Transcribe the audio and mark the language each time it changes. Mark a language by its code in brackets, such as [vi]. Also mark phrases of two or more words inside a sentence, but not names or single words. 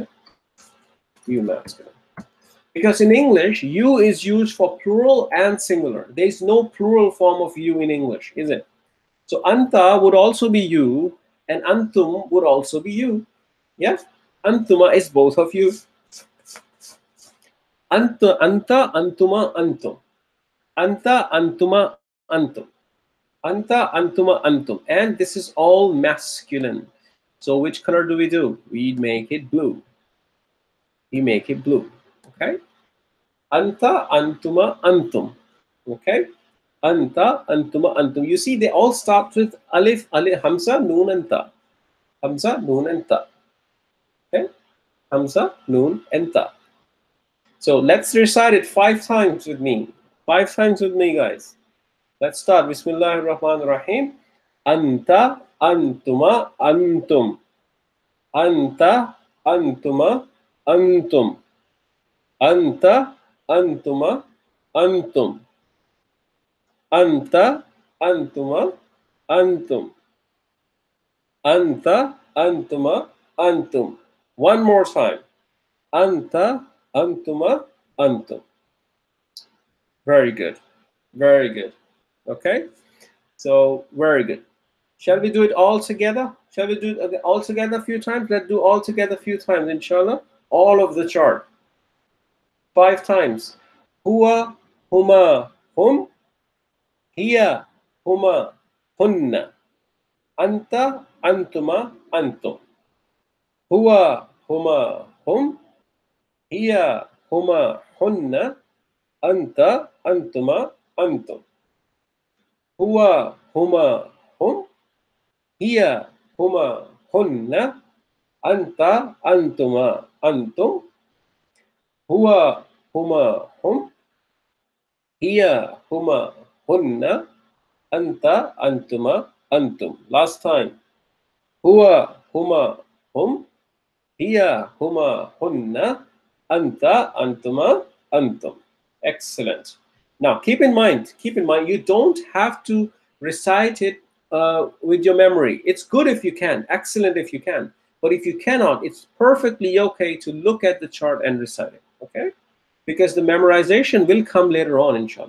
[en] You masculine. Because in English, you is used for plural and singular. There's no plural form of you in English, is it? So anta would also be you, and antum would also be you. Yeah? Antuma is both of you. [ar] أنتَ، أنتما، أنتم. أنتَ، أنتما، أنتم. أنتَ، أنتما، أنتم. [en] And this is all masculine. So which color do? We make it blue. We make it blue. [ar] Okay? أنتَ، أنتما، أنتم. Okay? أنتَ، أنتما، أنتم. [en] You see, they all start with alif, alif, hamza, noon, and ta. Hamza, noon, and ta. Okay? Hamza, noon, and ta. So let's recite it 5 times with me. 5 times with me, guys. Let's start. [ar] بسم الله الرحمن الرحيم. أنتَ، أنتما، أنتم. أنتَ، أنتما، أنتم. أنتَ، أنتما، أنتم. أنتَ، أنتما، أنتم. أنتَ، أنتما، أنتم. [en] One more time. [ar] أنتَ، أنتما، أنتم. [en] Very good. Very good. Okay? So, very good. Shall we do it all together? Shall we do it all together a few times? Let's do all together a few times, inshallah. All of the chart. 5 times. [ar] هو، هما، هم. هي، هما, hunna. أنتَ، أنتما، أنتم. هو، هما، هم. هي، هما, هن. أنتَ، أنتما، أنتم. هو، هما، هم. هي، هما, hunna. أنتَ، أنتما، أنتم. هو، هما، هم. هي، هما, hunna. أنتَ، أنتما، أنتم. [en] Last time. [ar] هو، هما، هم. هي، هما, hunna. أنتَ، أنتما، أنتم. [en] Excellent. Now, keep in mind, you don't have to recite it with your memory. It's good if you can, excellent if you can. But if you cannot, it's perfectly okay to look at the chart and recite it, okay? Because the memorization will come later on, inshallah.